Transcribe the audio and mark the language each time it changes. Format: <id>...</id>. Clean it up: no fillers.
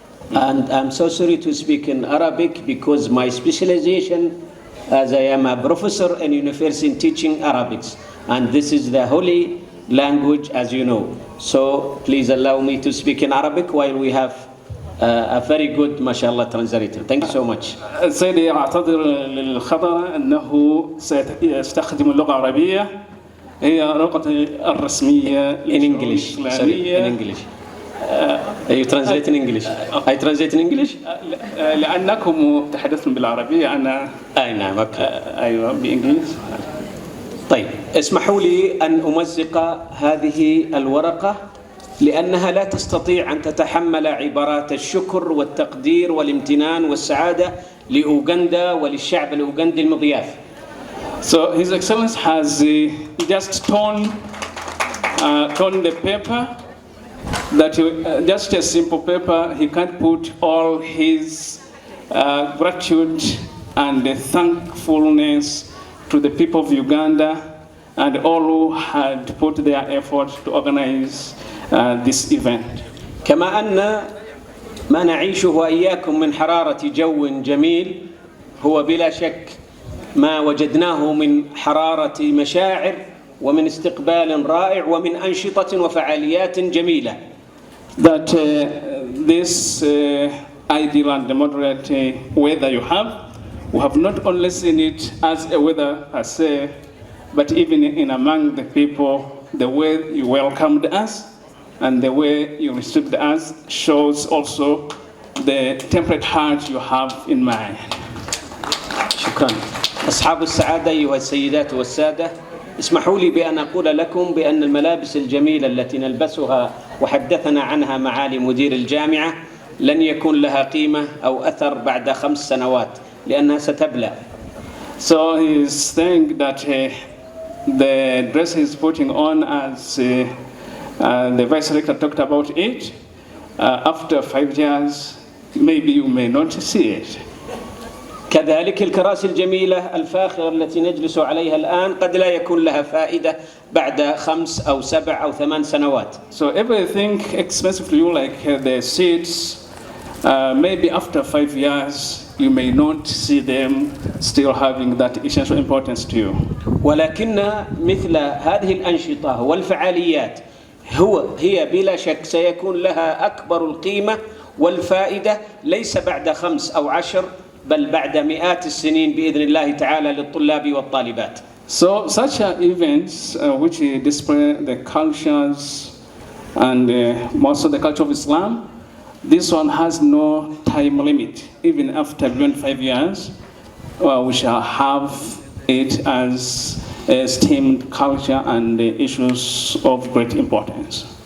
<en>And I'm so sorry to speak in Arabic because my specialization as I am a professor in university teaching Arabics. And this is the holy language as you know. So please allow me to speak in Arabic while we have a very good mashallah translator. Thank you so much.</en> <ar>سيدي أعتذر للخطأ أنه سيستخدم اللغة العربية هي لغتي الرسمية</ar> <en>in English. Sorry, in English. You translate in English. I translate in English.</en> <ar>لأنكم تحدثتم بالعربية أنا أي نعم أوكي. أيوة بإنجليزي. طيب اسمحوا لي أن أمزق هذه الورقة لأنها لا تستطيع أن تتحمل عبارات الشكر والتقدير والامتنان والسعادة لأوغندا وللشعب الأوغندي المضياف.</ar> <en>So His Excellency has just torn the paper, that just a simple paper. He can't put all his gratitude and thankfulness to the people of Uganda and all who had put their effort to organize this event.</en> <ar>كما أن ما نعيشه وإياكم من حرارة جو جميل هو بلا شك ما وجدناه من حرارة مشاعر ومن استقبال رائع ومن أنشطة وفعاليات جميلة.</ar> <en>That this ideal and moderate weather you have, we have not only seen it as a weather per se, but even in among the people, the way you welcomed us and the way you received us shows also the temperate heart you have in mind.</en> <ar>شكرا. أصحاب السعادة أيها السيدات والسادة اسمحوا لي بأن أقول لكم بأن الملابس الجميلة التي نلبسها وحدثنا عنها معالي مدير الجامعة لن يكون لها قيمة أو أثر بعد 5 سنوات لأنها ستبلى.</ar> <en>So he is saying that the dress he's putting on, as the Vice Rector talked about it, after 5 years, maybe you may not see it.</en> <ar>كذلك الكراسي الجميلة الفاخرة التي نجلس عليها الآن قد لا يكون لها فائدة بعد 5 أو 7 أو 8 سنوات.</ar> <en>So everything expensive to you, like the seats, maybe after 5 years you may not see them still having that essential importance to you.</en> <ar>ولكن مثل هذه الأنشطة والفعاليات هي بلا شك سيكون لها أكبر القيمة والفائدة ليس بعد 5 أو 10 بل بعد مئات السنين بإذن الله تعالى للطلاب والطالبات.</ar> <en>So such events which display the cultures and most of the culture of Islam, this one has no time limit. Even after 25 years, we shall have it as esteemed culture and issues of great importance.</en>